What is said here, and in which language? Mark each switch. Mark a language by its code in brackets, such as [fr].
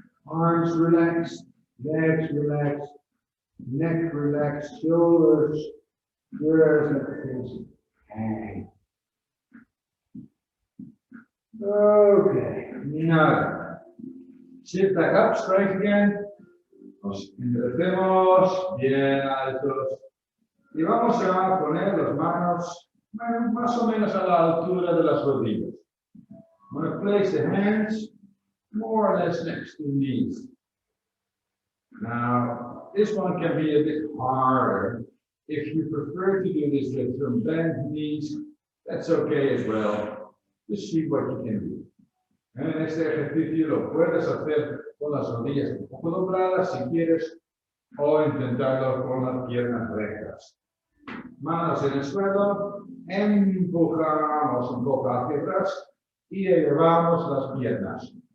[en] Arms relaxed, legs relaxed, neck relaxed, shoulders. Just let things hang. Okay, now sit back up straight again. [es] Nos enderecemos bien altos. Y vamos a poner las manos más o menos a la altura de las rodillas. [en] I'm going to place the hands more or less next to the knees. Now, this one can be a bit harder. If you prefer to do this with some bent knees, that's okay as well. Just see what you can do. [es] En este ejercicio lo puedes hacer con las rodillas un poco dobladas si quieres, o intentarlo con las piernas rectas. Manos en el suelo, empujamos un poco hacia atrás y elevamos las piernas.